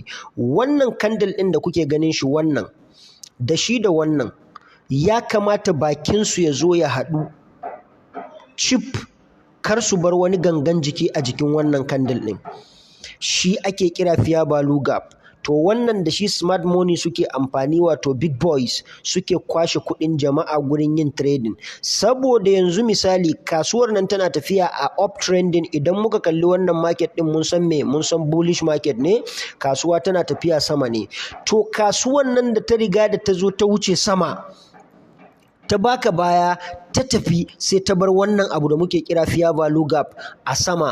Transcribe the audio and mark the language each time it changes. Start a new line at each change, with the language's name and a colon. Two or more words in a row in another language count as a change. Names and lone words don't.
Hausa: Wannan kandil ɗin da kuke ganin shi, wannan da shi da wannan ya kamata bakin su ya zo ya haɗu chip, kar su bar wani gangan jiki a jikin wannan kandil ɗin. Shi ake kira
English: Fair Value Gap.
Hausa: To wannan da shi
English: smart money
Hausa: suke amfani, wato
English: big boys
Hausa: suke kwashe kuɗin jama'a gurin yin trading. Saboda yanzu misali kasuwar nan tana tafiya a uptrending. Idan muka kalli wannan market din mun san me? Mun san
English: bullish market
Hausa: ne, kasuwa tana tafiya sama ne. To kasuwan nan da ta riga da ta zo ta wuce sama, ta baka baya, ta tafi, sai ta bar wannan abu da muke kira
English: Fair Value Gap
Hausa: a sama.